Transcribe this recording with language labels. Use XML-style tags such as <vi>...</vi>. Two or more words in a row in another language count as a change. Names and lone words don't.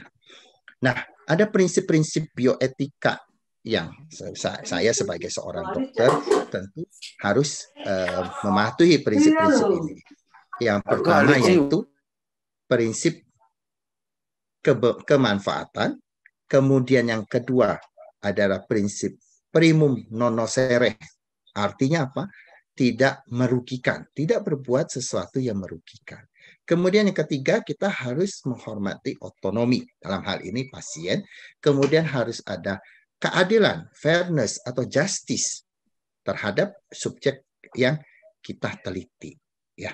<id>Nah, ada prinsip-prinsip bioetika yang saya sebagai seorang dokter tentu harus mematuhi prinsip-prinsip ini. Yang pertama yaitu prinsip kemanfaatan, kemudian yang kedua adalah prinsip</id> <la>primum non nocere.</la> <id>Artinya apa? Tidak merugikan, tidak berbuat sesuatu yang merugikan. Kemudian yang ketiga, kita harus menghormati otonomi, dalam hal ini pasien. Kemudian harus ada keadilan, fairness atau justice terhadap subjek yang kita teliti, ya.</id>